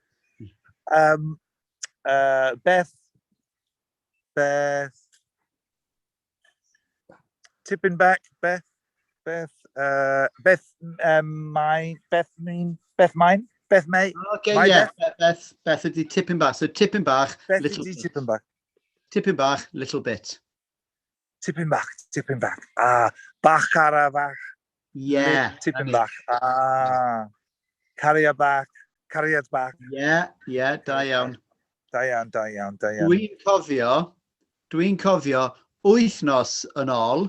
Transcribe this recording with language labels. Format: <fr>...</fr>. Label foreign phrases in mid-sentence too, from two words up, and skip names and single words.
<cy>Beth. Tipyn bach. Beth mae.</cy> <en>Okay, yeah.</en> <cy>Beth ydi tipyn bach. So tipyn bach,</cy> <en>little bit.</en> <cy>Tipyn bach. Tipyn bach,</cy> <en>little bit.</en> <cy>Tipyn bach. Bach ara bach. Yeah. Tipyn bach. Cariad bach. Yeah, da iawn. Da iawn. Dwi'n cofio wythnos yn ôl.</cy>